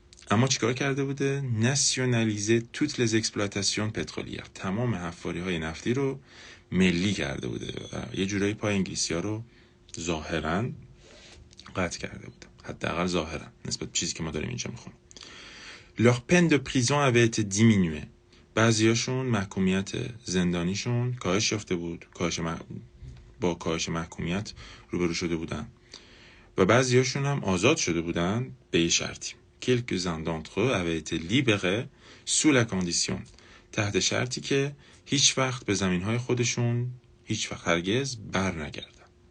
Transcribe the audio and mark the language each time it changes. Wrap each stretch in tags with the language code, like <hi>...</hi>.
<fa>اما چیکار کرده بوده؟</fa> <fr>ناسیونالیزه توت لز اکسپلواتاسیون پترولیر،</fr> <fa>تمام حفاری های نفتی رو ملی کرده بوده و یه جورایی پای انگلیسی ها رو ظاهرا قطع کرده بوده، حداقل ظاهرا نسبت به چیزی که ما داریم اینجا میخونیم.</fa> <fr>leur peine de prison avait été diminuée.</fr> <fa>بعضیاشون محکومیت زندانیشون کاهش یافته بود، با کاهش محکومیت روبرو شده بودن و بعضیاشون هم آزاد شده بودن به یه شرطی.</fa> <fr>quelques-uns d'entre eux avaient été libérés sous la condition،</fr> <fa>تحت شرطی که هیچ وقت به زمینهای خودشون هیچ وقت هرگز بر نگردن.</fa>